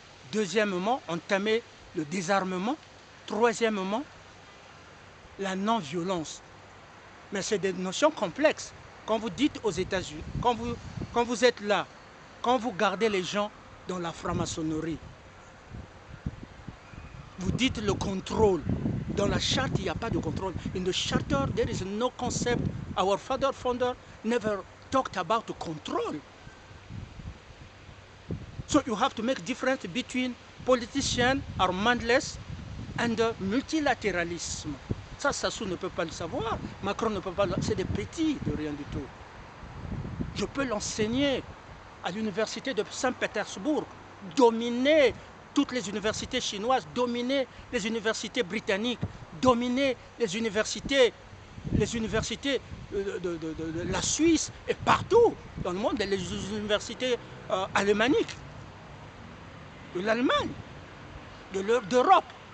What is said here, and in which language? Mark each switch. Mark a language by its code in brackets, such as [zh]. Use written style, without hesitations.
[fr] Deuxièmement, entamer le désarmement. Troisièmement, la non-violence. Mais c'est des notions complexes. Quand vous dites aux États-Unis, quand vous êtes là, quand vous gardez les gens dans la franc-maçonnerie, vous dites le contrôle. Dans la charte, il n'y a pas de contrôle. [en] In the charter, there is no concept. Our founder never talked about control. So you have to make difference between politicians are mindless and multilatéralisme. [fr] Ça, Sassou ne peut pas le savoir. Macron ne peut pas le... C'est des petits de rien du tout. Je peux l'enseigner à l'université de Saint-Pétersbourg, dominer toutes les universités chinoises, dominer les universités britanniques, dominer les universités de la Suisse et partout dans le monde, les universités alémaniques, de l'Allemagne, d'Europe.